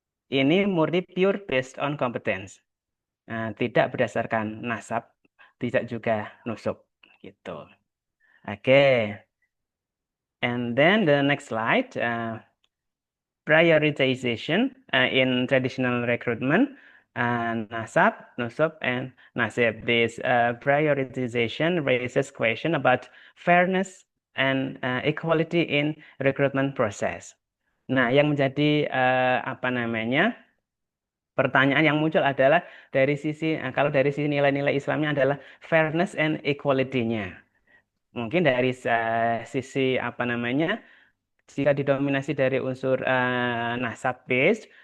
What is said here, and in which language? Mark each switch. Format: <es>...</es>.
<id>Ini murni pure based on competence. Tidak berdasarkan nasab, tidak juga nusuk gitu. Oke.</id> <en>And then the next slide, prioritization in traditional recruitment, nasab, nusuk, and nasib. This prioritization raises question about fairness and equality in recruitment process.</en> <id>Nah, yang menjadi apa namanya pertanyaan yang muncul adalah dari sisi kalau dari sisi nilai-nilai Islamnya adalah fairness and equality-nya. Mungkin dari sisi apa namanya jika didominasi dari unsur nasab based,</id>